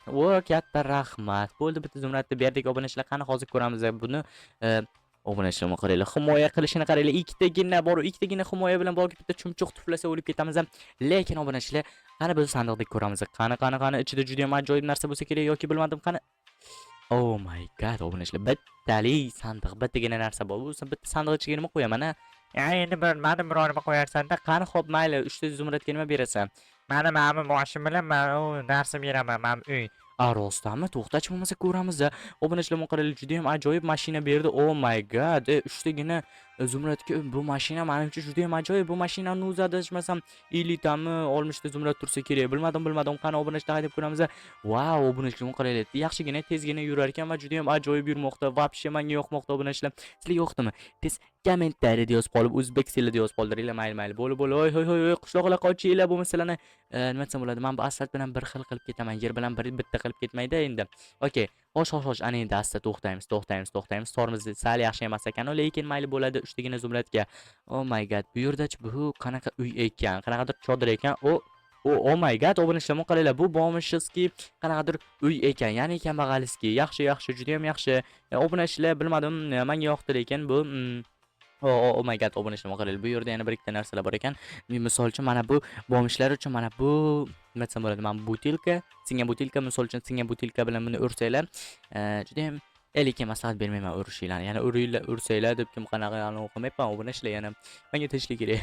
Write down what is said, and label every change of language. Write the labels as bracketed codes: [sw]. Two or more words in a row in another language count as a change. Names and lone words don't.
[uz] Katta rahmat. Bo'ldi, bitta zumradni berdik. Obunachilar, qani hozir ko'ramiz buni. Obunachilarni qaranglar. Himoya qilishini qaranglar. Ikkitagina himoya bilan borib bitta chumchuq tuflasa o'lib ketamiz. Lekin obunachilar, qani biz sandiqni ko'ramiz. Qani ichida juda ham ajoyib narsa bo'lsa kerak yoki bilmadim, qani. [en] Oh my god, [uz] obunachilar, bittalik sandiq, bittagina narsa bor. Bu bitta sandiq ichiga nima qo'yaman, a? Endi bilmadim, birorima qo'yarsanda. Qani xo'p, mayli, 3 ta zumradga nima berasan? Mani boshim bilan men u narsa beraman, men uy. Rostdanmi? To'xtachi bo'lmasa ko'ramiz. Obunachilar, qaranglar, juda ham ajoyib mashina berdi. [en] Oh my god, [uz] 3 tagina zumradga bu mashina menimcha juda ham ajoyib. Bu mashinani o'zida adashmasam 50 tami 60 ta zumrad tursa kerak. Bilmadim. Qani obunachilar, haydab ko'ramiz. Wow, obunachilar, qaranglar, yaxshigina tezgina yurar ekan va juda ham ajoyib yurmoqda. Vobshe menga yoqmoqda obunachilar. Sizlarga yoqdimi? Tez kommentariyada yozib qolib, o'zbek tilida yozib qoldiringlar. Mayli, bo'ldi. Hoy, qishloqlar qochinglar, bu masalani nima desam bo'ladi? Men bu asfalt bilan bir xil qilib ketaman. Yer bilan bitta qilib ketmaydi endi. Okey. Xo'sh, ana endi asta to'xtaymiz. Torimiz sal yaxshi emas ekan, lekin mayli bo'ladi. 3 tagina zumradga. [en] Oh my god, [uz] bu yerdachi bu qanaqa uy ekan? Qanaqadir chodir ekan. [en] Oh my god, [uz] obunachilar, qaranglar, bu bomishski qanaqadir uy ekan. Ya'ni kambag'aliski. Yaxshi, juda ham yaxshi. Obunachilar, bilmadim, menga yoqdi, lekin bu [en] Oh my god, [uz] obunachilar, qaranglar, bu yerda yana bir ikkita narsalar bor ekan. Misol uchun mana bu bomishlar uchun mana bu nima desam bo'ladi? Mana butilka, singan butilka, misol uchun singan butilka bilan buni ursanglar, juda ham lekin maslahat bermayman urishinglarni. Yana ursanglar deb kim qanaqa o'qimayapman. Obunachilar, yana menga tinchlik kerak.